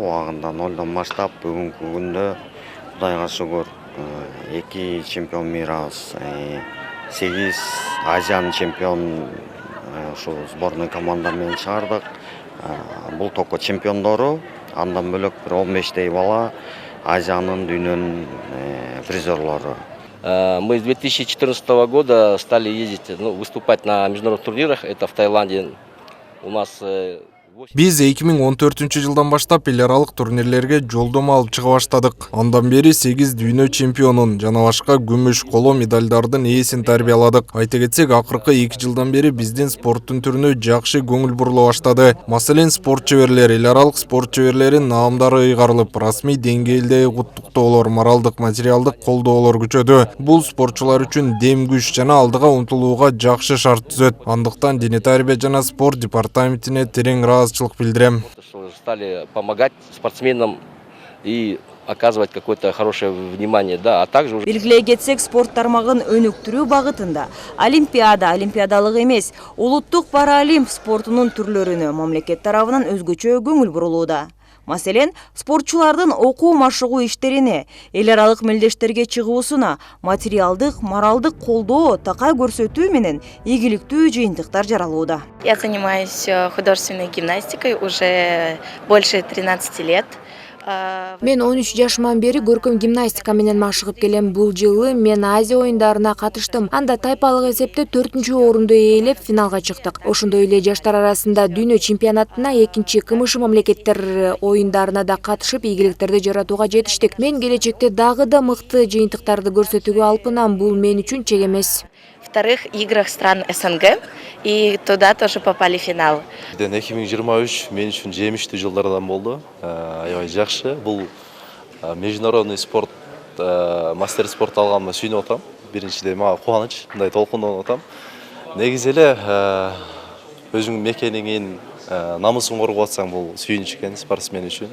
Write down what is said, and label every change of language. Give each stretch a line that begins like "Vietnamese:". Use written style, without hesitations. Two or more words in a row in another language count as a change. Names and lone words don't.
Kyrgyz: Убагында нолдон баштап бүгүнкү күндө Кудайга шүгүр 2 чемпион мирабыз, 8 Азиянын чемпион ушу сборный команда менен чыгардык. Бул топко чемпиондору, андан бөлөк бир 15 бала Азиянын, дүйнөнүн призерлору.
Russian: Мы с 2014 года стали ездить, выступать на международных турнирах. Это в Таиланде. У нас
Kyrgyz: Биз 2014 жылдан баштап эл аралык турнирлерге жолдомо алып чыга баштадык. Андан бери 8 дүйнө чемпионун жана башка күмүш, коло медалдардын ээсин тарбияладык. Айта кетсек, акыркы 2 жылдан бери биздин спорттун түрүнө жакшы көңүл бурула баштады. Маселен, спорт чеберлери, эл аралык спорт чеберлеринин наамдары ыйгарылып, расмий деңгээлде куттуктоолор, моралдык, материалдык колдоолор күчөдү. Бул спортчулар үчүн дем күч жана алдыга умтулууга жакшы шарт түзөт. Андыктан Дене тарбия жана спорт департаментине терең билдирем.
Russian: Стали помогать спортсменам и оказывать какое-то хорошее внимание, да, а также уже...
Kyrgyz: Белгилей кетсек, спорт тармагын өнүктүрүү багытында олимпиада, олимпиадалык эмес, улуттук паралимп спортунун түрлөрүнө мамлекет тарабынан өзгөчө көңүл бурулууда. Маселен, спортчулардын окуу машыгуу иштерине, эл аралык мелдештерге чыгуусуна материалдык, моралдык колдоо, такай көрсөтүү менен ийгиликтүү жыйынтыктар жаралууда.
Russian: Я занимаюсь художественной гимнастикой уже больше 13 лет.
Kyrgyz: Мен 13 жашыман бери көркөм гимнастика менен машыгып келем. Бул жылы мен Азия оюндарына катыштым. Анда тайпалык эсепте 4-орунду ээлеп финалга чыктык. Ошондой эле жаштар арасында дүйнө чемпионатына, 2 КМШ мамлекеттер оюндарына да катышып, ийгиликтерди жаратууга жетиштик. Мен келечекте дагы да мыкты жыйынтыктарды көрсөтүүгө алпынам. Бул мен үчүн чек эмес.
Russian: Вторых играх стран СНГ, и туда тоже попали в финал.
Kyrgyz: 2023 мен үчүн жемиштүү жылдардан болду. Аябай жакшы. Бул
Russian: международный спорт, мастер спорт
Kyrgyz: алганыма сүйүнүп атам. Биринчиден мага кубаныч, мындай толкундонуп атам. Негизи эле өзүңдүн мекениңин намысын коргоп атсаң, бул сүйүнүч экен спортсмен үчүн.